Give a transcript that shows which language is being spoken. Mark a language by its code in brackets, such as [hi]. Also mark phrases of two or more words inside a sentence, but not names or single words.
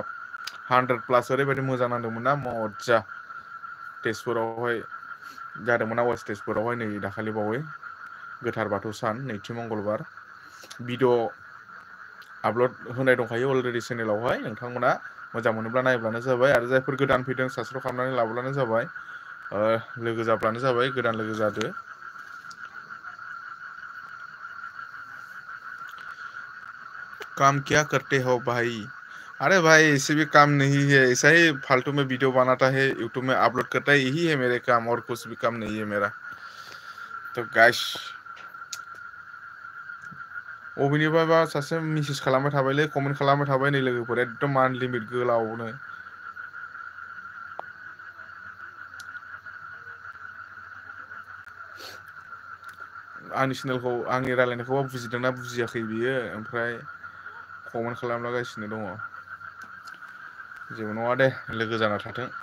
[brx] 100+ ओरैबायदि मोजां नांदोंमोन ना मज्जा तेजपुरावहाय जादोंमोन आवाज तेजपुरावहाय नै दाखालि बावै गोथार बाथौ सान नैथि मंगलबार भिडिअ आपल'ड होनाय दंखायो अलरेडि चेनेलावहाय नोंथांमोना मोजां मोनोब्ला नायब्लानो जाबाय आरो जायफोर गोदान फैदों साबस्क्राइब खालामनानै लाब्लानो जाबाय लोगो जाब्लानो जाबाय गोदान लोगो जादो [hi] काम क्या करते हो भाई अरे भाई ऐसे भी काम नहीं है ऐसा ही फालतू में वीडियो बनाता है यूट्यूब में अपलोड करता है यही है मेरे काम और कुछ भी काम नहीं है मेरा तो गाइस [brx] अबेनिफ्रायबा सासे मेसेज खालामबाय थाबायलै कमेन्ट खालामबाय थाबाय नै लोगोफोर एकदम आनलिमिट गोलावनो आंनि चेनेलखौ आंनि रायलायनायखौ बुजिदोंना बुजियाखै बियो ओमफ्राय कमेन्ट खालामलागासिनो दङ जेबो नङा दे लोगो जाना थाथों